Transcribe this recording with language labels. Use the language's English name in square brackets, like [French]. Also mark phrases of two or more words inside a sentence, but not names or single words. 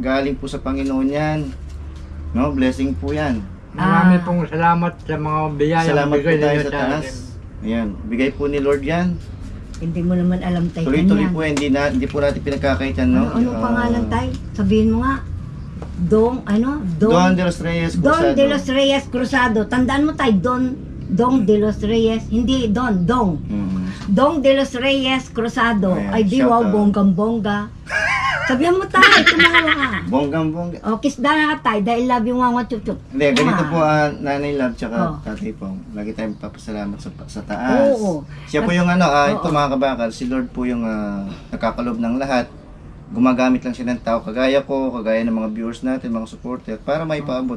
[Filipino] galing po sa Panginoon yan. No, blessing po yan. Marami pong salamat sa mga biyaya Salamat po bigay tayo ninyo sa sa taas. akin. Ayan, bigay po ni Lord yan. Hindi mo naman alam tay Tuloy-tuloy kanyan. po, hindi po natin pinagkakaitan, no? Ano pangalan tay? Sabihin mo nga. Don Don de los Reyes Cruzado. Don de los Reyes Cruzado. Tandaan mo tay, Don de los Reyes. Hindi, Dong. Don de los Reyes Cruzado. Ayan, Ay di shout wow, out. bonggang-bongga. Sabihan mo tay, tumawa ka. Bonggang-bongga. O, kiss na nga tay, dahil love yung mga chup-chup. Hindi, ganito po Nanay Love tsaka Oh. Tatay Pong. Lagi tayong papasalamat sa taas. Oo. Siya po yung ito Oo. mga kabakal, si Lord po yung nakakalob ng lahat. Gumagamit lang siya ng tao, kagaya ko, kagaya ng mga viewers natin, mga supporter, para may paabot.